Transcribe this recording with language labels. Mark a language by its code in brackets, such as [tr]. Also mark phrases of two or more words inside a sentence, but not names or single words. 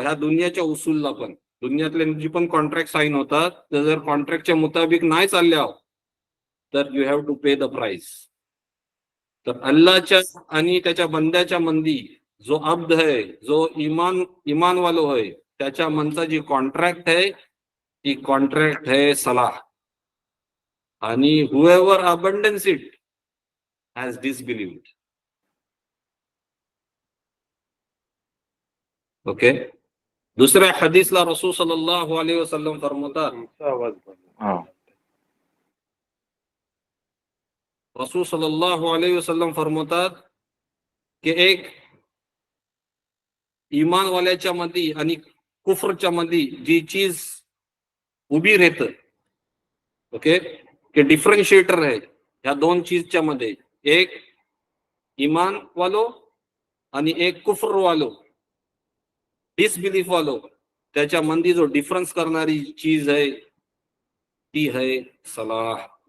[mr] ह्या दुनियाच्या उसूलला पण, दुनियातले जी पण कॉन्ट्रॅक्ट साईन होतात, तर जर कॉन्ट्रॅक्टच्या मुताबिक नाही चालल्यावर, तर [en] you have to pay the price. [mr] तर अल्लाहच्या आणि त्याच्या बंद्याच्या मंदी जो अब्द आहे, जो इमान वालो आहे, त्याच्या मनचा जी कॉन्ट्रॅक्ट आहे, ती कॉन्ट्रॅक्ट आहे सलाह. आणि [en] whoever abandons it has disbelieved. [mr] ओके, दुसऱ्या हदीसला [ar] رسول صلى الله عليه وسلم [mr] फरमातात, [ar] رسول صلى الله عليه وسلم [mr] फरमातात की एक इमान वाल्याच्या मध्ये आणि कुफरच्या मध्ये जी चीज उभी राहत, ओके, की डिफरन्शिएटर आहे या दोन चीजच्या मध्ये, एक इमान वालो आणि एक कुफर वालो, डिसबिलीफ वालो, त्याच्या मध्ये जो डिफरन्स करणारी चीज आहे ती आहे सलाह.